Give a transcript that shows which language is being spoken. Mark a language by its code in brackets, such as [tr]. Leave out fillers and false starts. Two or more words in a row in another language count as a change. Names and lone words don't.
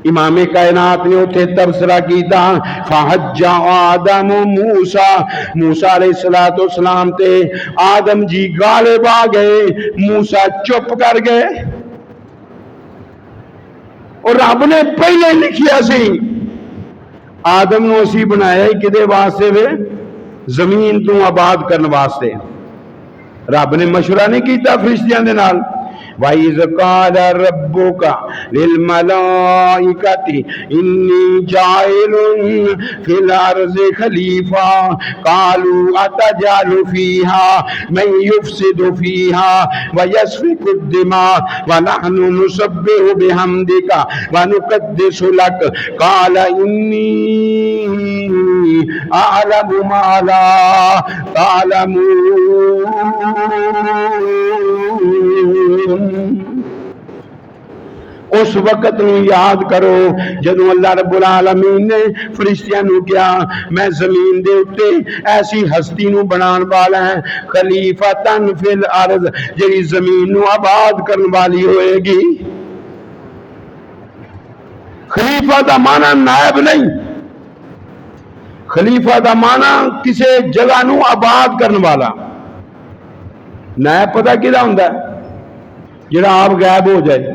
[pa] امامِ کائنات نے اتھے تبصرہ کیا [ar] فحج آدم موسى [pa] موسیٰ [ar] عليه الصلاة والسلام [pa] تے آدم جی غالب آ گئے، موسیٰ چپ کر گئے. اور رب نے پہلے لکھیا سی آدم نوں اسیں بنایا ہی کِدے واسطے وے زمین توں آباد کرنے واسطے. رب نے مشورہ نہیں کیا فرشتیاں دے نال. [ar] وإذ قال ربك للملائكة إني جاعل في الأرض خليفة قالوا أتجعل فيها من يفسد فيها ويسفك الدماء ونحن نسبح بحمدك ونقدس لك قال إني أعلم ما لا تعلمون. [pa] اس وقت یاد کرو جدوں اللہ رب العالمین نے فرشتیاں نوں کہا میں زمین دے اتے ایسی ہستی نوں بنانے والا ہے [ar] خليفة في الأرض [pa] جہڑی زمین نوں آباد کرنے والی ہوئے گی. خلیفہ دا معنی نائب نہیں، خلیفہ دا معنی کسی جگہ نوں آباد کرنے والا. نائب پتا کہدا ہندا ہے؟ جہڑا آپ غائب ہو جائے.